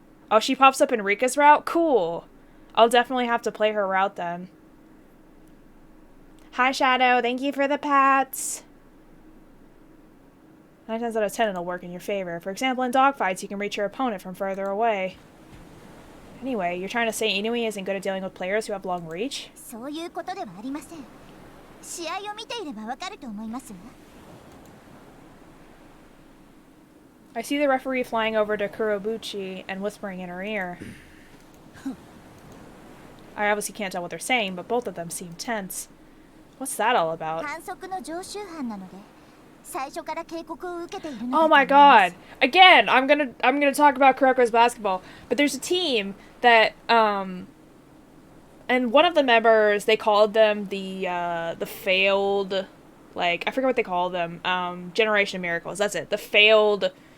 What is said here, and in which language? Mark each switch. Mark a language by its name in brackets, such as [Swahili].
[English] Oh, she pops up in Rika's route? Cool. I'll definitely have to play her route then. Hi, Shadow. Thank you for the pats. 9 times out of 10 it'll work in your favor. For example, in dogfights, you can reach your opponent from further away. Anyway, you're trying to say Inui isn't good at dealing with players who have long reach? [Japanese] そういうことではありません。試合を見ていればわかると思いますわ。 [English] I see the referee flying over to Kurobuchi and whispering in her ear. I obviously can't tell what they're saying, but both of them seem tense. What's that all about? [Japanese] 反則の常習犯なので、最初から警告を受けているのだと思います。 [English] Oh my god! Again, I'm gonna talk about Kuroko's basketball, but there's a team that and one of the members, they called them the failed, like, I forget what they called them, Generation of Miracles, that's it, the failed